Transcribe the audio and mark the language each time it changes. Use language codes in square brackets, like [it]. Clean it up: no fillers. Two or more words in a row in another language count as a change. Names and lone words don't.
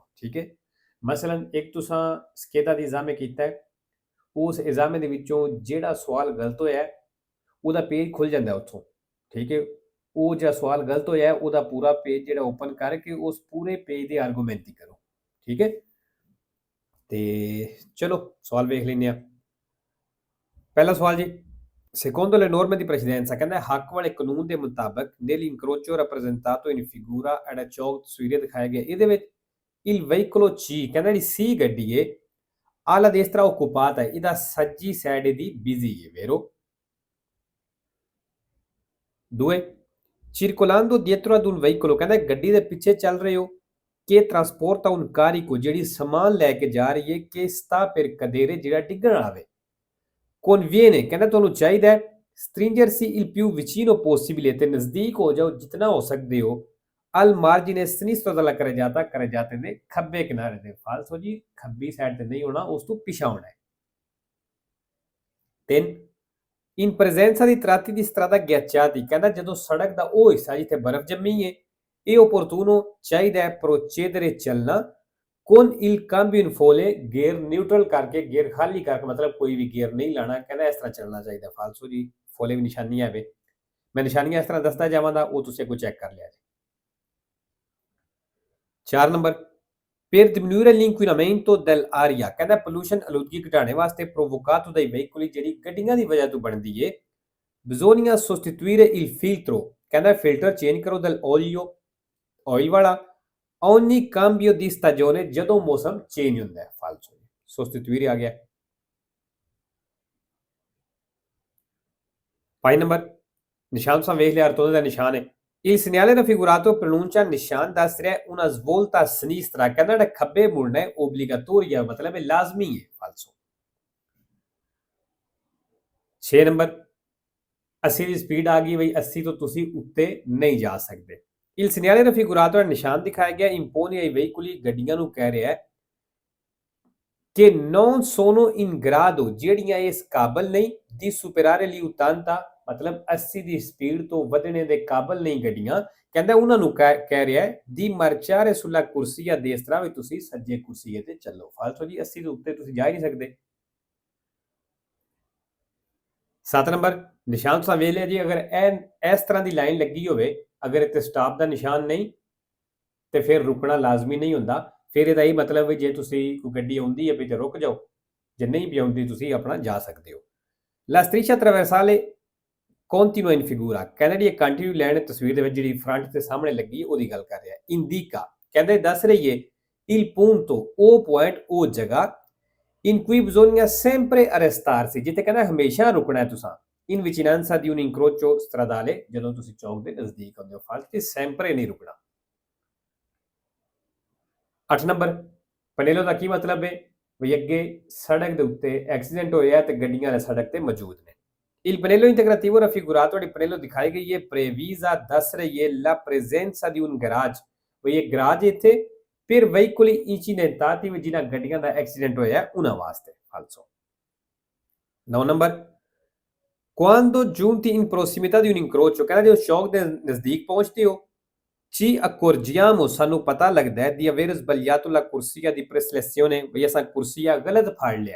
[pa] ਠੀਕ ਹੈ, ਮਸਲਨ ਇੱਕ ਤੁਸੀਂ ਸਕੇਦਾ ਦੀ ਇਗਜ਼ਾਮੇ ਕੀਤਾ ਹੈ, ਉਸ ਇਗਜ਼ਾਮੇ ਦੇ ਵਿੱਚੋਂ ਜਿਹੜਾ ਸਵਾਲ ਗਲਤ ਹੋਇਆ ਉਹਦਾ ਪੇਜ ਖੁੱਲ ਜਾਂਦਾ ਉੱਥੋਂ। ਠੀਕ ਹੈ, ਉਹ ਜਿਹੜਾ ਸਵਾਲ ਗਲਤ ਹੋਇਆ ਉਹਦਾ ਪੂਰਾ ਪੇਜ ਜਿਹੜਾ ਓਪਨ ਕਰਕੇ ਉਸ ਪੂਰੇ ਪੇਜ ਦੇ ਆਰਗੂਮੈਂਟ ਕਰੋ। ਠੀਕ ਹੈ, ਤੇ ਚਲੋ ਸਵਾਲ ਵੇਖ ਲੈਂਦੇ ਆ। ਪਹਿਲਾ ਸਵਾਲ ਜੀ, [it] secondo le norme di precedenza, [pa] ਕਹਿੰਦਾ ਹੱਕ ਵਾਲੇ ਕਾਨੂੰਨ ਦੇ ਮੁਤਾਬਕ [it] nel incrocio rappresentato in figura era ciò [pa] ਤਸਵੀਰੇ ਦਿਖਾਇਆ ਗਿਆ। ਇਹਦੇ ਵਿੱਚ [it] il veicolo C [pa] ਕਹਿੰਦਾ ਜਿਹੜੀ C ਗੱਡੀ ਏ [it] alla destra occupata [pa] ਹੈ, ਇਹਦਾ ਸੱਜੀ ਸਾਈਡ ਇਹਦੀ ਬਿਜ਼ੀ ਹੈ, [it] vero? 2 circolando dietro ad un veicolo, [pa] ਕਹਿੰਦਾ ਗੱਡੀ ਦੇ ਪਿੱਛੇ ਚੱਲ ਰਹੇ ਹੋ [it] che trasporta un carico, [pa] ਜਿਹੜੀ ਸਮਾਨ ਲੈ ਕੇ ਜਾ ਰਹੀ ਹੈ [it] che sta per cadere, [pa] ਜਿਹੜਾ ਡਿੱਗਣ ਵਾਲਾ ਵੇ। [it] conviene, [pa] ਕਹਿੰਦਾ ਤੁਹਾਨੂੰ ਚਾਹੀਦਾ ਹੈ [it] stringersi il più vicino possibile, [pa] ਤੇ ਨਜ਼ਦੀਕ ਹੋ ਜਾਓ ਜਿਤਨਾ ਹੋ ਸਕਦੇ ਹੋ [it] al margine sinistro della carreggiata [pa] ਦੇ ਖੱਬੇ ਕਿਨਾਰੇ ਤੇ। ਫਾਲਸੋ ਜੀ, ਖੱਬੀ ਸਾਈਡ ਤੇ ਨਹੀਂ ਹੋਣਾ, ਉਸ ਤੋਂ ਪਿਛਾ ਹੋਣਾ ਹੈ। [it] 3 in presenza di tratti di strada ghiacciati, [pa] ਕਹਿੰਦਾ ਜਦੋਂ ਸੜਕ ਦਾ ਉਹ ਹਿੱਸਾ ਜਿੱਥੇ ਬਰਫ਼ ਜੰਮੀ ਹੈ ਇਹ opportuno ਚਾਹੀਦਾ ਹੈ procedere ਚੱਲਣਾ [it] con il cambio in folle, [en] gear neutral [pa] ਕਰਕੇ, ਗੇਅਰ ਖਾਲੀ ਕਰਕੇ, ਮਤਲਬ ਕੋਈ ਵੀ ਗੇਅਰ ਨਹੀਂ ਲਾਣਾ। ਕਹਿੰਦਾ ਇਸ ਤਰ੍ਹਾਂ ਚੱਲਣਾ ਚਾਹੀਦਾ। ਫਾਲਸੋ ਜੀ, ਫੋਲੇ ਵੀ ਨਿਸ਼ਾਨੀ ਆਵੇ, ਮੈਂ ਨਿਸ਼ਾਨੀਆਂ ਇਸ ਤਰ੍ਹਾਂ ਦੱਸਦਾ ਜਾਵਾਂਗਾ, ਉਹ ਤੁਸੀਂ ਅੱਗੋਂ ਚੈੱਕ ਕਰ ਲਿਆ ਜੀ। 4 ਨੰਬਰ, [it] per diminuire l'inquinamento dell'aria, [pa] ਕਹਿੰਦਾ ਪੋਲੂਸ਼ਨ ਆਲੂਦਗੀ ਘਟਾਉਣੇ ਵਾਸਤੇ [it] provocato dai veicoli, [pa] ਜਿਹੜੀ ਗੱਡੀਆਂ ਦੀ ਵਜ੍ਹਾ ਤੋਂ ਬਣਦੀ ਏ, [it] bisogna sostituire il filtro, [pa] ਕਹਿੰਦਾ [en] filter change [pa] ਕਰੋ dell'olio, ਆਇਲ ਵਾਲਾ, [it] ogni cambio di stagione, [pa] ਜਦੋਂ ਮੌਸਮ ਚੇਂਜ ਹੁੰਦਾ ਹੈ। ਫਾਲਸੋ sostituire ਆ ਗਿਆ। 5 ਨੰਬਰ, ਨਿਸ਼ਾਨ ਤੁਸੀਂ ਵੇਖ ਲਿਆ, ਅਰਤੋਂ ਦਾ ਨਿਸ਼ਾਨ ਹੈ। [it] il segnale raffigurato pronuncia [pa] ਨਿਸ਼ਾਨ ਦੱਸ ਰਿਹਾ [it] una svolta a sinistra, [pa] ਕਹਿੰਦਾ ਜਿਹੜਾ ਖੱਬੇ ਮੁੜਨਾ ਹੈ obbligatoria, ਮਤਲਬ ਹੈ ਲਾਜ਼ਮੀ ਹੈ। ਫਾਲਸੋ। 6 ਨੰਬਰ, 80 ਦੀ ਸਪੀਡ ਆ ਗਈ ਬਈ, 80 ਤੋਂ ਤੁਸੀਂ ਉੱਤੇ ਨਹੀਂ ਜਾ ਸਕਦੇ। [it] il segnale raffigurato, [pa] ਨਿਸ਼ਾਨ ਦਿਖਾਇਆ ਗਿਆ [it] impone ai veicoli, [pa] ਗੱਡੀਆਂ ਨੂੰ ਕਹਿ ਰਿਹਾ ਹੈ [it] che non sono in grado, [pa] ਜਿਹੜੀਆਂ ਇਸ ਕਾਬਲ ਨਹੀਂ [it] di superare l'80, [pa] ਮਤਲਬ 80 ਦੀ ਸਪੀਡ ਤੋਂ ਵਧਣੇ ਦੇ ਕਾਬਲ ਨਹੀਂ ਗੱਡੀਆਂ। ਕਹਿੰਦਾ ਉਹਨਾਂ ਨੂੰ ਕਹਿ ਰਿਹਾ ਹੈ [it] di marciare sulla corsia destra, [pa] ਵੀ ਤੁਸੀਂ ਸੱਜੇ ਕੁਰਸੀਏ ਤੇ ਚੱਲੋ। ਫਾਲਤੂ ਜੀ, 80 ਦੇ ਉੱਤੇ ਤੁਸੀਂ ਜਾ ਹੀ ਨਹੀਂ ਸਕਦੇ। 7 ਨੰਬਰ, ਨਿਸ਼ਾਨ ਤੁਸੀਂ ਵੇਖ ਲਿਆ ਜੀ, ਅਗਰ ਇਸ ਤਰ੍ਹਾਂ ਦੀ ਲਾਈਨ ਲੱਗੀ ਹੋਵੇ, ਅਗਰ ਇੱਥੇ ਸਟਾਪ ਦਾ ਨਿਸ਼ਾਨ ਨਹੀਂ ਤੇ ਫਿਰ ਰੁਕਣਾ ਲਾਜ਼ਮੀ ਨਹੀਂ ਹੁੰਦਾ। ਫਿਰ ਇਹਦਾ ਇਹ ਮਤਲਬ ਹੈ ਜੇ ਤੁਸੀਂ ਕੋਈ ਗੱਡੀ ਆਉਂਦੀ ਹੈ ਵੀ ਤੇ ਰੁਕ ਜਾਓ, ਜੇ ਨਹੀਂ ਵੀ ਆਉਂਦੀ ਤੁਸੀਂ ਆਪਣਾ ਜਾ ਸਕਦੇ ਹੋ। [it] La striscia trasversale continua in figura, [pa] ਕਹਿੰਦਾ ਜਿਹੜੀ [en] continue line [pa] ਤਸਵੀਰ ਦੇ ਵਿੱਚ ਜਿਹੜੀ ਫਰੰਟ ਤੇ ਸਾਹਮਣੇ ਲੱਗੀ ਉਹਦੀ ਗੱਲ ਕਰ ਰਿਹਾ। indica, ਕਹਿੰਦੇ ਦੱਸ ਰਹੀ ਹੈ [it] il punto, [pa] ਉਹ ਪੁਆਇੰਟ, ਉਹ ਜਗ੍ਹਾ [it] in cui bisogna sempre arrestarsi, [pa] ਜਿੱਥੇ ਕਹਿੰਦਾ ਹਮੇਸ਼ਾ ਰੁਕਣਾ ਹੈ ਤੁਸੀਂ [it] in vicinanza di un incrocio stradale, [pa] ਜਦੋਂ ਤੁਸੀਂ ਚੌਂਕ ਦੇ ਨਜ਼ਦੀਕ ਹੁੰਦੇ ਹੋ। ਫਾਲਤੂ sempre ਨਹੀਂ ਰੁਕਣਾ। 8 ਨੰਬਰ, ਪਨੇਲੋ ਦਾ ਕੀ ਮਤਲਬ ਹੈ ਵੀ ਅੱਗੇ ਸੜਕ ਦੇ ਉੱਤੇ ਐਕਸੀਡੈਂਟ ਹੋਇਆ ਤੇ ਗੱਡੀਆਂ ਵਾਲੇ ਸੜਕ ਤੇ ਮੌਜੂਦ ਨੇ। [it] il pannello integrativo raffigurato, [pa] ਜਿਹੜੀ ਪਨੇਲੋ ਦਿਖਾਈ ਗਈ ਹੈ previsa, ਦੱਸ ਰਹੀ ਹੈ [it] la presenza di un garage, [pa] ਵੀ ਇਹ ਗਰਾਜ ਇੱਥੇ [it] per veicoli incidentati, [pa] ਵੀ ਜਿਨ੍ਹਾਂ ਗੱਡੀਆਂ ਦਾ ਐਕਸੀਡੈਂਟ ਹੋਇਆ ਉਹਨਾਂ ਵਾਸਤੇ। ਫਾਲਸੋ। 9 ਨੰਬਰ, [it] quando giunti in prossimità di un incrocio, [pa] ਕਹਿੰਦਾ ਜਦੋਂ ਚੌਕ ਦੇ ਨਜ਼ਦੀਕ ਪਹੁੰਚਦੇ ਹੋ [it] ci accorgiamo, [pa] ਸਾਨੂੰ ਪਤਾ ਲੱਗਦਾ ਹੈ [it] di aver sbagliato la corsia di preselezione, [pa] ਵੀ ਅਸਾਂ ਕੁਰਸੀਆ ਗਲਤ ਫੜ ਲਿਆ।